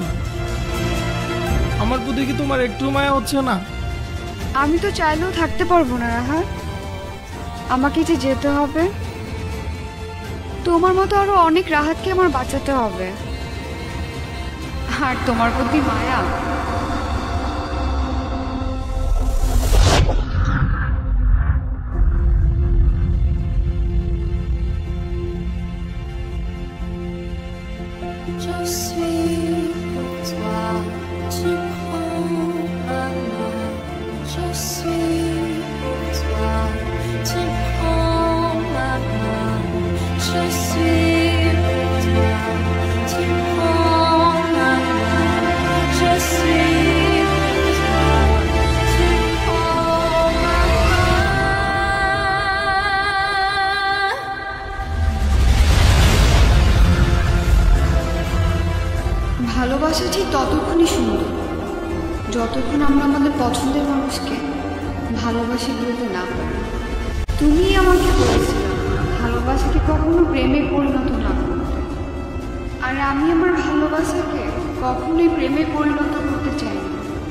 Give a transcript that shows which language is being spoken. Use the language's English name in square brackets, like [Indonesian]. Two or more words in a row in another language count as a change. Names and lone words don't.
[Bangla] আমার প্রতি কি তোমার একটু মায়া হচ্ছে না? আমি তো চাইলেও থাকতে পারবো না রাহাত, আমাকে যে যেতে হবে। তোমার মতো আরো অনেক রাহাতকে আমার বাঁচাতে হবে। আর তোমার প্রতি মায়া। [French] Je suis pour toi, tu prends ma main. Je suis pour toi, tu prends ma main. Je suis pour toi, tu prends ma main. Je suis pour toi, tu prends ma main. [Bangla] ভালোবাসা ঠিক ততক্ষণই সুন্দর যতক্ষণ আমরা আমাদের পছন্দের মানুষকে ভালোবাসি বলতে না পারি। তুমি আমাকে বলেছিলে ভালোবাসাকে কখনো প্রেমে পরিণত না করতে, আর আমি আমার ভালোবাসাকে কখনোই প্রেমে পরিণত করতে চাই না।